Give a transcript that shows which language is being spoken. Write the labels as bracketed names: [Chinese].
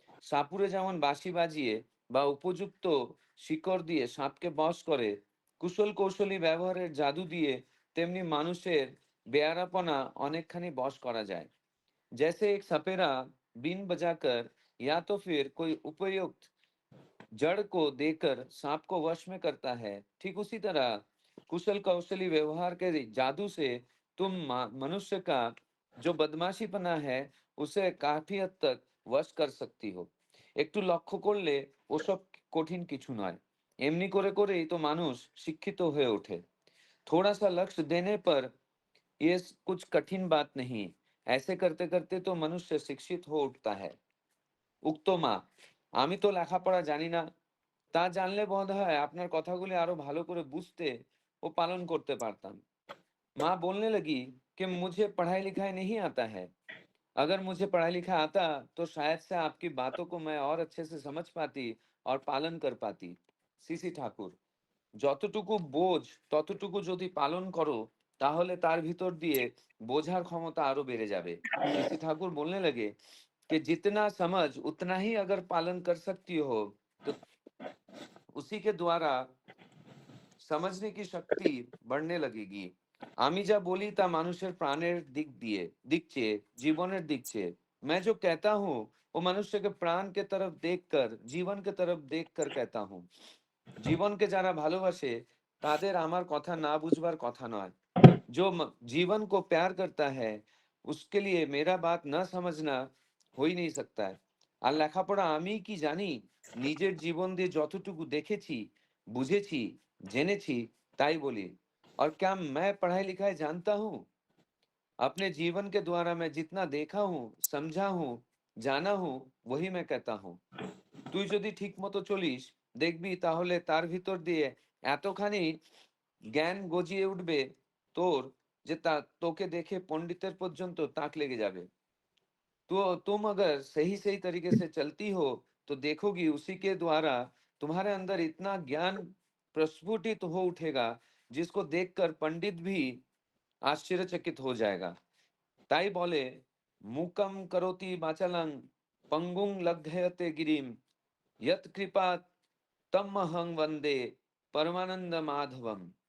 [Bangla] সাপুরে যেমন বাঁশি বাজিয়ে বা উপযুক্ত শিকড় দিয়ে সাপকে বশ করে, কুশল কৌশলী ব্যবহারের জাদু দিয়ে তেমনি মানুষের বেয়ারাপনা অনেকখানি বশ করা যায়। [Hindi] जैसे एक सपेरा बीन बजाकर या तो फिर कोई उपयुक्त जड़ को देकर सांप को वश में करता है, ठीक उसी तरह कुशल कौशली व्यवहार के जादू से तुम मनुष्य का जो बदमाशीपना है उसे काफी हद तक वश कर सकती हो। [Bangla] একটু লক্ষ্য করলে ওসব কঠিন কিছু নয়। এমনি করে করেই তো মানুষ শিক্ষিত হয়ে ওঠে। [Hindi] थोड़ा सा लक्ष्य देने पर ये कुछ कठिन बात नहीं। ऐसे करते करते तो मनुष्य शिक्षित हो उठता है। [Bangla] উক্ত মা, আমি তো লেখাপড়া জানি না, তা জানলে বোধহয় আপনার কথাগুলি আরো ভালো করে বুঝতে ও পালন করতে পারতাম। [Hindi] माँ बोलने लगी कि मुझे पढ़ाई लिखाई नहीं आता है। अगर मुझे पढ़ाई लिखा आता तो शायद से आपकी बातों को मैं और अच्छे से समझ पाती और पालन कर पाती। [Bangla] सीसी ठाकुर, যতটুকু বোঝ ততটুকু যদি পালন করো তাহলে তার ভিতর দিয়ে বোঝার ক্ষমতা আরো বেড়ে যাবে। [Hindi] सीसी ठाकुर बोलने लगे कि जितना समझ उतना ही अगर पालन कर सकती हो तो उसी के द्वारा समझने की शक्ति बढ़ने लगेगी। [Bangla] আমি যা বলি তা মানুষের প্রাণের दिक চেয়ে জীবনের दिक চেয়ে। [Hindi] मैं जो कहता हूँ वो मनुष्य के प्राण के तरफ देखकर, जीवन के तरफ देखकर कहता हूँ। [Bangla] জীবনকে যারা ভালোবাসে তাদের আমার কথা না বুঝবার কথা নয়। [Hindi] जो जीवन को प्यार करता है उसके लिए मेरा बात न समझना हो ही नहीं सकता है। [Bangla] আর লেখাপড়া আমি কি জানি, নিজের জীবন দিয়ে যতটুকু দেখেছি, বুঝেছি, জেনেছি তাই বলি। [Hindi] और क्या मैं पढ़ाई लिखाई जानता हूँ? अपने जीवन के द्वारा मैं जितना देखा हूँ, समझा हूँ, [Bangla] জানা [Hindi] हूँ, वही मैं कहता हूँ। [Bangla] তুই যদি ঠিক মতো চলিস, দেখবি তাহলে তার ভিতর দিয়ে এতখানি জ্ঞান গজিয়ে উঠবে তোর, যে তা তোকে দেখে पंडितेर पर्यन्त ताक लेगे जाबे। [Hindi] तो तुम अगर सही सही तरीके से चलती हो तो देखोगी उसी के द्वारा तुम्हारे अंदर इतना ज्ञान प्रस्फुटित हो उठेगा, जिसको देखकर पंडित भी आश्चर्यचकित हो जाएगा। [Bangla] ताई बोले, [Sanskrit] मूकम करोति वाचालं पंगुं लंघयते गिरिम यत कृपा तमहं वंदे परमानंद माधवम।